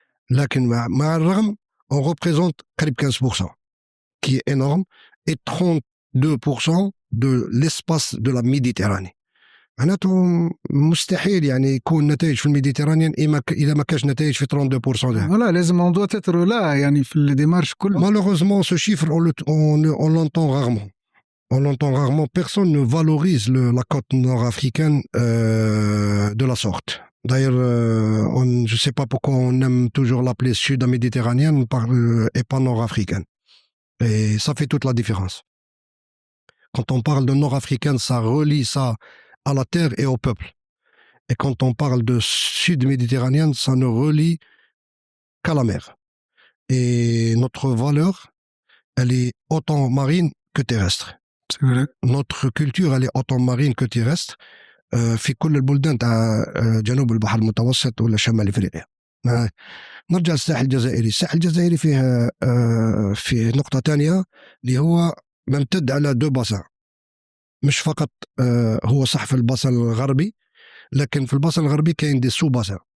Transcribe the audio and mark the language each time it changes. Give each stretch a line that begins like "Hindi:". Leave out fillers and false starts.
Arabic: لكن مع الرغم
French: on représente
Arabic: قريب
French: 15% qui est énorme et 32% de l'espace de la Méditerranée.
Arabic: معناته مستحيل يعني يكون نتائج في الميديترانيان إذا ما كانش نتائج في 32%. ولا لازم موضوع تتر لا يعني في الديمارش كله.
French: Malheureusement ce chiffre on l'entend rarement. On l'entend rarement. Personne ne valorise la côte nord-africaine de la sorte. D'ailleurs, je ne sais pas pourquoi on aime toujours l'appeler sud-méditerranéenne et pas nord-africaine. Et ça fait toute la différence. Quand on parle de nord-africaine, ça relie ça à la terre et au peuple. Et quand on parle de sud-méditerranéenne, ça ne relie qu'à la mer. Et notre valeur, elle est autant marine que terrestre. C'est vrai. Notre culture, elle est autant marine que terrestre.
Arabic: في كل البلدان تاع جنوب البحر المتوسط ولا شمال افريقيا. نرجع للساحل الجزائري. الساحل الجزائري فيه نقطة تانية اللي هو ممتد على 2 باسان. مش فقط هو صح في الباسان الغربي، لكن في الباسان الغربي كاين دي سو باسان.